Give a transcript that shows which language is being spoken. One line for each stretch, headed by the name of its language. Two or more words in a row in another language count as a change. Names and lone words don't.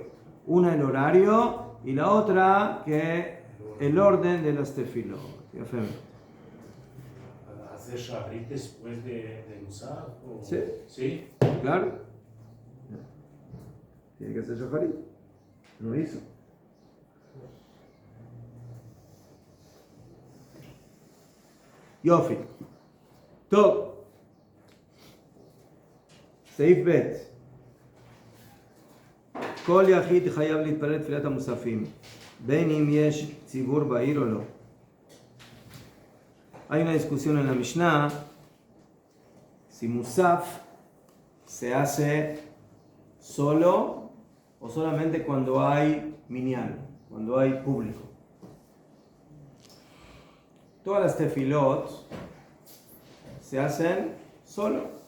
Spanish: Una el horario y la otra que el orden de las tefilot. ¿Hacer Shacharit después de Musaf? Sí. ¿Sí? Claro. Tiene que hacer Shacharit. No hizo.
Hebrew: יופי. טוב. סעיף ב' כל יחיד חייב להתפלל תפילת המוספים, בין אם יש ציבור בעיר או לא.
Spanish: Hay una discusión en la Mishnah si Musaf se hace solo o solamente cuando hay minyan, cuando hay público. Todas las tefilot se hacen solo.